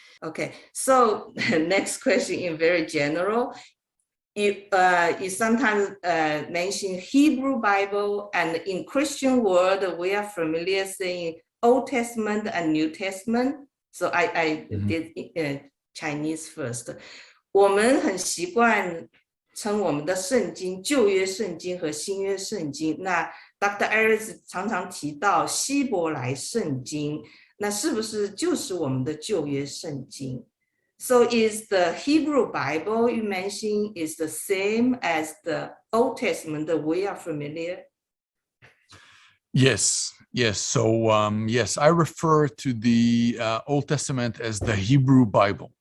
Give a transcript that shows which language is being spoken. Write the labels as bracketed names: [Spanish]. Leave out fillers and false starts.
[English] Okay, so next question in very general. You sometimes mention Hebrew Bible, and in Christian world, we are familiar saying Old Testament and New Testament. So I did Chinese first. [Chinese] 我们很习惯称我们的圣经旧约圣经和新约圣经。那 Dr. Iris 常常提到希伯来圣经。那是不是就是我们的旧约圣经 [English] So is the Hebrew Bible you mentioned is the same as the Old Testament that we are familiar? Yes. So yes, I refer to the Old Testament as the Hebrew Bible.